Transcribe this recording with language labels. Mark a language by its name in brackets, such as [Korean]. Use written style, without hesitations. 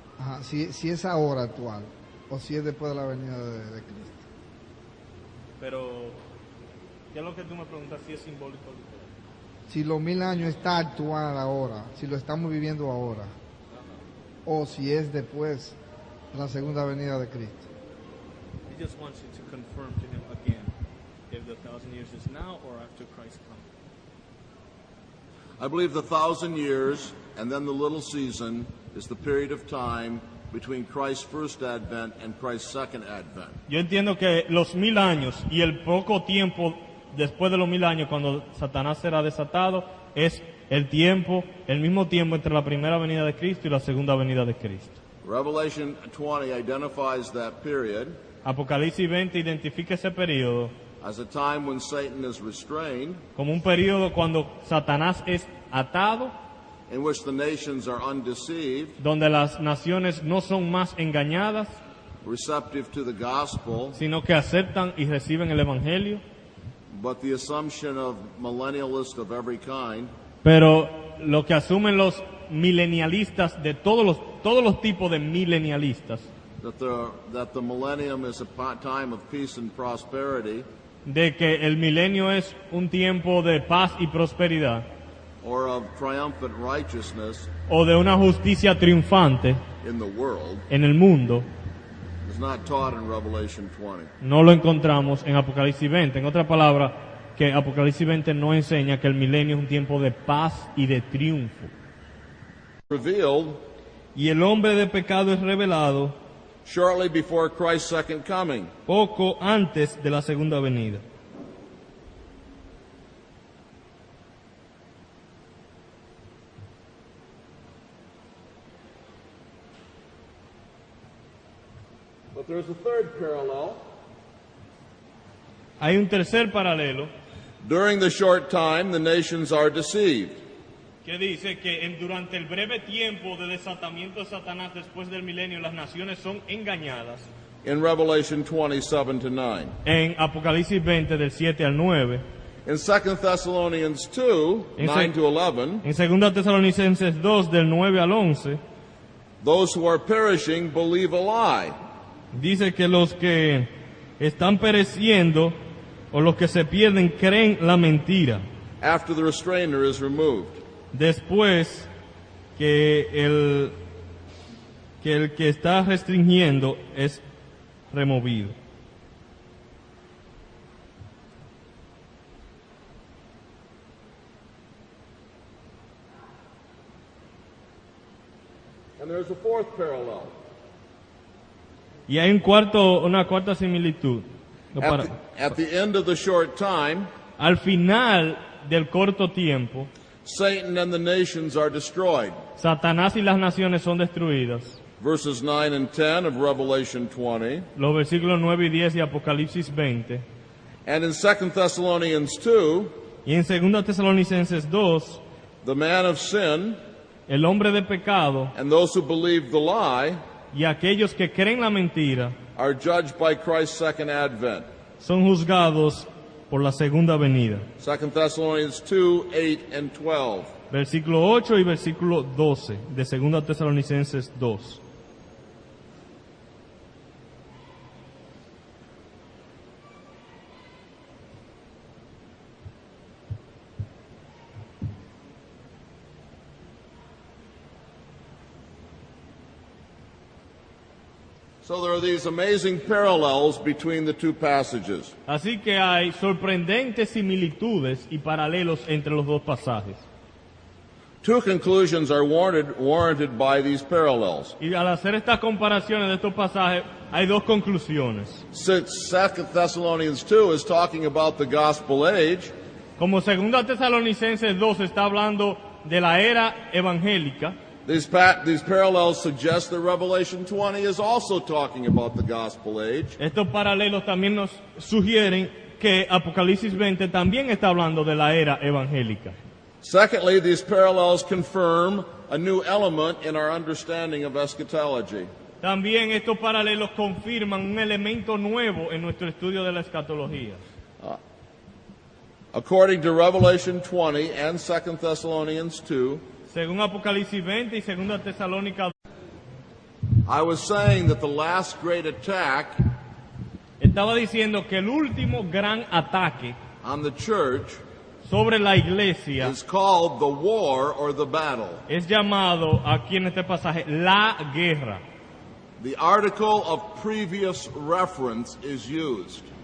[Spanish] Ajá, si es ahora actual o si es después de la venida de Cristo. Pero, ¿qué es lo que tú me preguntas? Si es simbólico o literal. si los 1000 años está actual ahora, si lo estamos viviendo ahora, o si es después de la segunda venida de Cristo. [English] He just wants you to confirm to him again if the 1,000 years is now or after Christ comes. I believe the 1,000 years and then the little season is the period of time between Christ's first advent and Christ's second advent. [Spanish] Yo entiendo que los 1000 años y el poco tiempo después de los 1000 años cuando Satanás será desatado es el tiempo, el mismo tiempo entre la primera venida de Cristo y la segunda venida de Cristo. [English] Revelation 20 identifies that period [Spanish] Apocalipsis 20 identifica ese periodo [English] as a time when Satan is restrained, [Spanish] como un periodo cuando Satanás es atado, [English] in which the nations are undeceived, [Spanish] donde las naciones no son más engañadas, [English] receptive to the gospel, [Spanish] sino que aceptan y reciben el evangelio. [English] but the assumption of millennialists of every kind [Spanish] Pero lo que asumen los milenialistas de todos los tipos de milenialistas, [English] that the millennium is a time of peace and prosperity, [Spanish] de que el milenio es un tiempo de paz y prosperidad, [English] or of triumphant righteousness [Spanish] o de una justicia triunfante [English] in the world, [Spanish] en el mundo, [English] is not taught in Revelation 20. [Spanish] no lo encontramos en Apocalipsis 20. En otra palabra, que Apocalipsis 20 no enseña que el milenio es un tiempo de paz y de triunfo. [English] Revealed [Spanish] Y el hombre de pecado es revelado [English] shortly before Christ's second coming. [Spanish] poco antes de la segunda venida. [English] But there's a third parallel. [Spanish] Hay un tercer paralelo [English] During the short time, the nations are deceived. [Spanish] que dice que durante el breve tiempo de desatamiento de Satanás después del milenio, las naciones son engañadas. [English] In Revelation 27 to 9. [Spanish] En Apocalipsis 20 del 7 al 9. [English] In 2 Thessalonians 2, [Spanish] En [English] 9 to 11, [Spanish] En 2 Tesalonicenses 2 del 9 al 11, [English] those who are perishing believe a lie, [Spanish] dice que los que están pereciendo o los que se pierden creen la mentira. [English] after the restrainer is removed. [Spanish] Después que el que está restringiendo es removido. [English] And there's a fourth parallel. [Spanish] Y hay una cuarta similitud. [English] At the end of the short time, [Spanish] Al final del corto tiempo, [English] Satan and the nations are destroyed. [Spanish] Satanás y las naciones son destruidas. [English] Verses 9 and 10 of Revelation 20. [Spanish] Los versículos 9 y 10 de Apocalipsis 20. [English] And in 2 Thessalonians 2, [Spanish] Y en 2 Tesalonicenses 2, [English] the man of sin [Spanish] el hombre de pecado [English] and those who believe the lie [Spanish] y aquellos que creen la mentira [English] are judged by Christ's second advent. [Spanish] son juzgados por la segunda venida. [English] 2 Thessalonians 2, 8 and 12. [Spanish] Versículo 8 y versículo 12 de 2 Tesalonicenses 2. [English] So there are these amazing parallels between the two passages. [Spanish] Así que hay sorprendentes similitudes y paralelos entre los dos pasajes. [English] Two conclusions are warranted by these parallels. [Spanish] Y al hacer estas comparaciones de estos pasajes, hay dos conclusiones. [English] Since 2 Thessalonians 2 is talking about the gospel age, [Spanish] Como 2 Tesalonicenses 2 está hablando de la era evangélica, [English] these parallels suggest that Revelation 20 is also talking about the gospel age. [Spanish] estos paralelos también nos sugieren que Apocalipsis 20 también está hablando de la era evangélica. [English] Secondly, these parallels confirm a new element in our understanding of eschatology. [Spanish] También estos paralelos confirman un elemento nuevo en nuestro estudio de la escatología. [English] According to Revelation 20 and 2 Thessalonians 2, [Spanish] Según Apocalipsis 20 y 2 Tesalónica, [English] I was saying that the last great attack [Spanish] estaba diciendo que el último gran ataque [English] on the church [Spanish] sobre la iglesia [English] is called the war or the battle. [Spanish] es llamado aquí en este pasaje la guerra. [English] The article of previous reference is used.